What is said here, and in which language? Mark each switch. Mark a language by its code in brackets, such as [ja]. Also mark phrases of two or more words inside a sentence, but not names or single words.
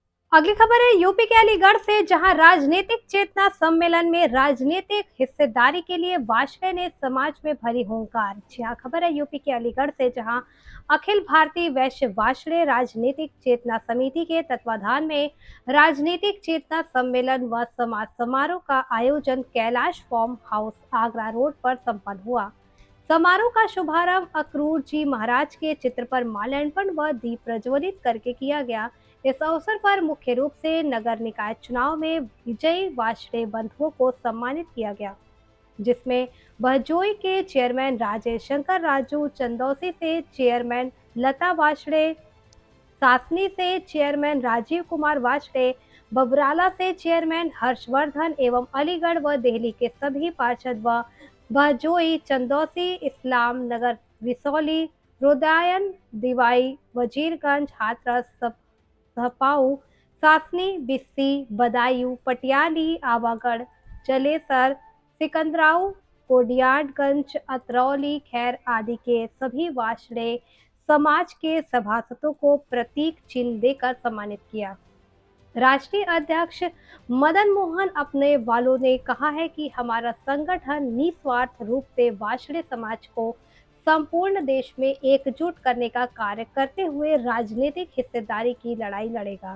[hi] अगली खबर है यूपी के अलीगढ़ से, जहां राजनीतिक चेतना सम्मेलन में राजनीतिक हिस्सेदारी के लिए वाजपेयी ने समाज में भरी हुंकार। जी हाँ, खबर है यूपी के अलीगढ़ से, जहां अखिल भारतीय वैश्य वाजपेयी राजनीतिक चेतना समिति के तत्वाधान में राजनीतिक चेतना सम्मेलन व समाज समारोह का आयोजन कैलाश फार्म हाउस आगरा रोड पर संपन्न हुआ। समारोह का शुभारंभ अक्रूर जी महाराज के चित्र पर माल्यार्पण व दीप प्रज्वलित करके किया गया। इस अवसर पर मुख्य रूप से नगर निकाय चुनाव में विजयी वाजपेयी बंधुओं को सम्मानित किया गया, जिसमें बहजोई के चेयरमैन राजेश शंकर राजू, चंदौसी से चेयरमैन लता वाजपेयी, सासनी से चेयरमैन राजीव कुमार वाजपेयी, बबराला से चेयरमैन हर्षवर्धन एवं अलीगढ़ व दिल्ली के सभी पार्षद व बहजोई, चंदौसी, इस्लाम नगर, विसौली, रुदायन, दिवाई, वजीरगंज, हाथरस, सपाऊ, सासनी, बिस्सी, बदायूं, पटियाली, आवागढ़, जलेसर, सिकंदराऊ, कोडियाडगंज, अतरौली, खैर आदि के सभी वाजपेयी समाज के सभासदों को प्रतीक चिन्ह देकर सम्मानित किया। राष्ट्रीय अध्यक्ष मदन मोहन अपने वालों ने कहा है कि हमारा संगठन निस्वार्थ रूप से वाजपेयी समाज को संपूर्ण देश में एकजुट करने का कार्य करते हुए राजनीतिक हिस्सेदारी की लड़ाई लड़ेगा।